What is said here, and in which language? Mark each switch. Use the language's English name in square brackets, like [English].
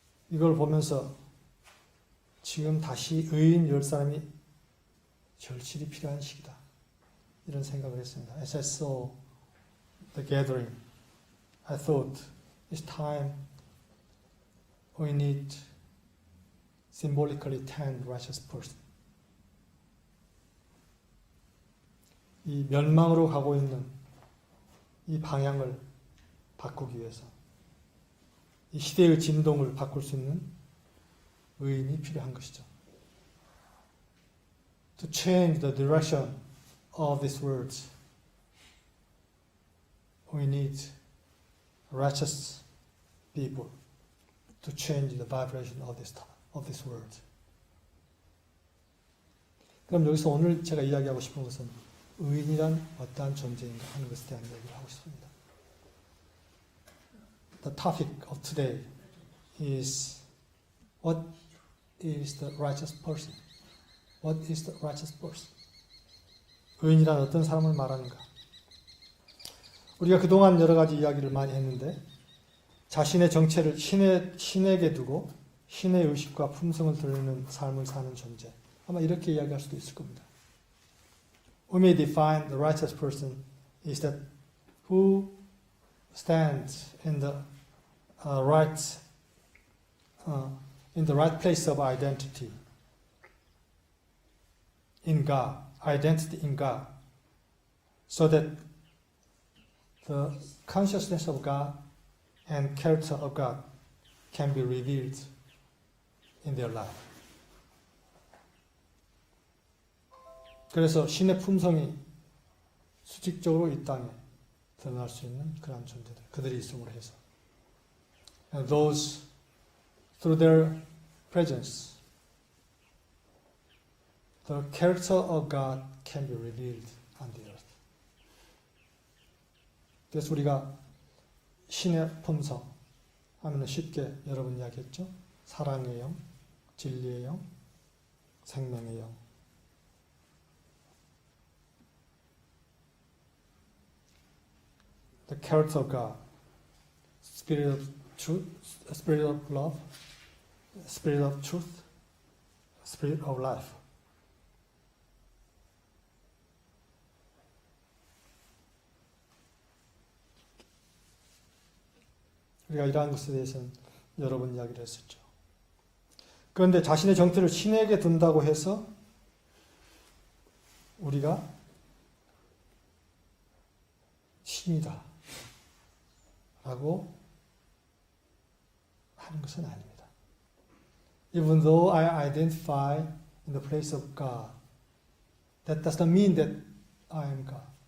[Korean] 이걸 보면서 지금 다시 의인 10사람이 절실히 필요한 시기다, 이런 생각을 했습니다. [English] As I saw the gathering, I thought it's time we need symbolically 10 righteous persons. [Korean] 이 멸망으로 가고 있는 이 방향을 바꾸기 위해서, 이 시대의 진동을 바꿀 수 있는 의인이 필요한 것이죠. [English] To change the direction of this world, we need righteous people to change the vibration of this world. [Korean] 그럼 여기서 오늘 제가 이야기하고 싶은 것은 의인이란 어떠한 존재인가 하는 것에 대한 이야기를 하고 싶습니다. [English] The topic of today is what is the righteous person? What is the righteous person? [Korean] 의인이란 어떤 사람을 말하는가? 우리가 그동안 여러 가지 이야기를 많이 했는데, 자신의 정체를 신에게 두고 신의 의식과 품성을 드러내는 삶을 사는 존재, 아마 이렇게 이야기할 수도 있을 겁니다. [English] We may define the righteous person is that who stands in the right place of identity in God, identity in God, so that the consciousness of God and character of God can be revealed in their life. [Korean] 그래서 신의 품성이 수직적으로 이 땅에 드러날 수 있는 그런 존재들, 그들이 있음으로 해서, [English] and those through their presence, the character of God can be revealed on the earth. [Korean] 그래서 우리가 신의 품성 하면 쉽게 여러분 이야기했죠. 사랑의 영, 진리의 영, 생명의 영. [English] The character of God, Spirit of truth, spirit of love, spirit of truth, spirit of life. [Korean] 우리가 이러한 것에 대해서는 여러 번 이야기를 했었죠. 그런데 자신의 정체를 신에게 둔다고 해서 우리가 신이다 라고 하는 것은 아닙니다. [English] Even though I identify in the place of God, that does not mean that I am God.